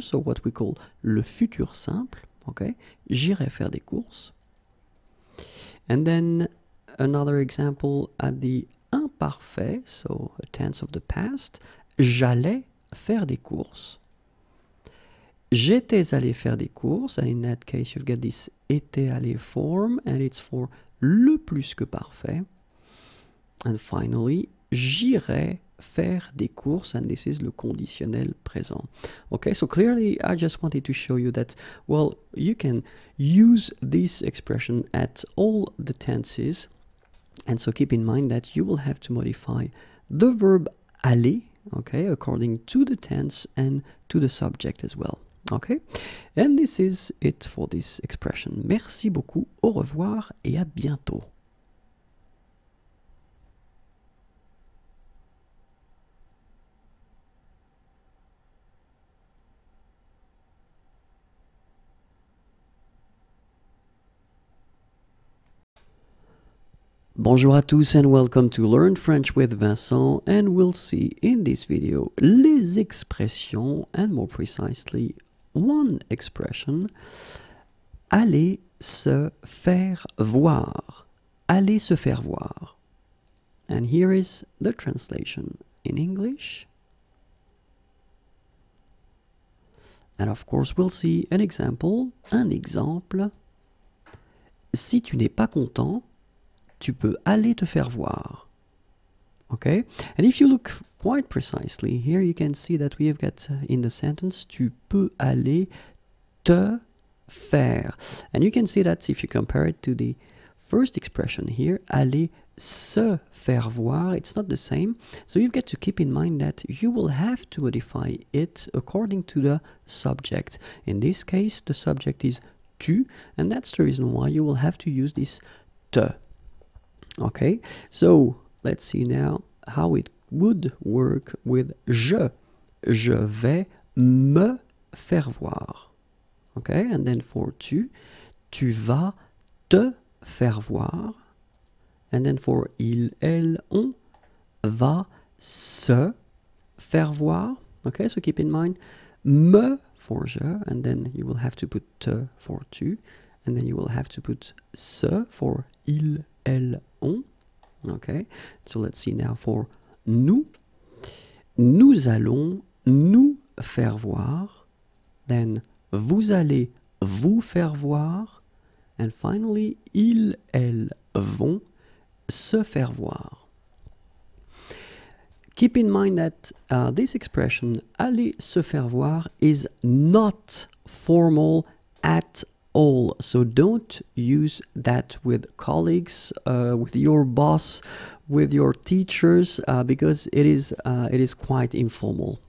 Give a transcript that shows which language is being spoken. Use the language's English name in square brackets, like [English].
[English] So what we call le futur simple. Okay, [French] j'irai faire des courses. [English] And then another example at the imparfait, so a tense of the past. [French] J'allais faire des courses. [English] J'étais allé faire des courses, and in that case you've got this été allé form, and it's for le plus que parfait. And finally, [French] j'irai faire des courses, [English] and this is [French] le conditionnel présent. [English] Okay, so clearly I just wanted to show you that, well, you can use this expression at all the tenses, and so keep in mind that you will have to modify the verb aller, okay, according to the tense and to the subject as well. Okay, and this is it for this expression. [French] Merci beaucoup, au revoir et à bientôt. Bonjour à tous [English] and welcome to Learn French with Vincent, and we'll see in this video [French] les expressions [English] and more precisely one expression, [French] aller se faire voir. Aller se faire voir. [English] And here is the translation in English. And of course we'll see an example, un exemple. [French] Si tu n'es pas content, tu peux aller te faire voir. [English] Okay? And if you look quite precisely, here you can see that we have got in the sentence, [French] tu peux aller te faire. [English] And you can see that if you compare it to the first expression here, aller se faire voir, it's not the same. So you've got to keep in mind that you will have to modify it according to the subject. In this case, the subject is tu, and that's the reason why you will have to use this te. Okay, so let's see now how it would work with je. [French] Je vais me faire voir. [English] Okay, and then for [French] tu, tu vas te faire voir. [English] And then for [French] il, elle, on, va se faire voir. [English] Okay, so keep in mind, me for je, and then you will have to put te for tu, and then you will have to put se for il, elle, on. Okay, so let's see now for nous. [French] Nous allons nous faire voir. [English] Then [French] vous allez vous faire voir. And finally, ils, elles vont se faire voir. [English] keep in mind that this expression, aller se faire voir, is not formal at all. So don't use that with colleagues, with your boss, with your teachers, because it is quite informal.